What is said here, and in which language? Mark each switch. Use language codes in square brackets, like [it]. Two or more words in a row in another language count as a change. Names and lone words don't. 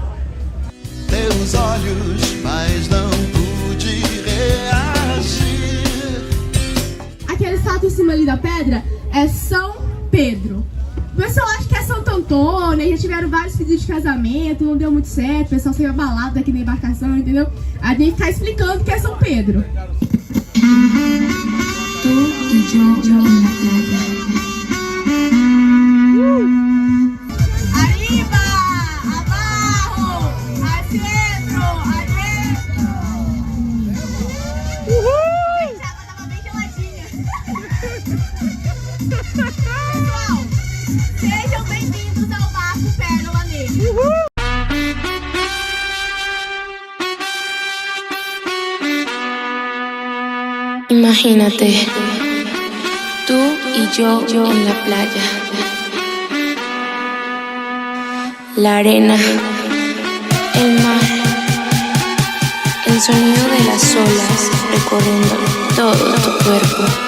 [pt] Teus olhos, mas não pude reagir. Aquela estátua em cima ali da pedra é São Pedro. O pessoal acha que é Santo Antônio, já tiveram vários pedidos de casamento, não deu muito certo, o pessoal saiu abalado aqui na embarcação, entendeu? A gente ficar explicando que é São Pedro. [es] Tú y yo en la playa. Arriba, abajo, al centro, adentro. [pt] Gente, a água tava bem geladinha. Pessoal, sejam bem-vindos ao barco Pérola Negra. [es] Imagínate, tú y yo en la playa. La arena, el mar, el sonido de las olas recorriendo todo tu cuerpo.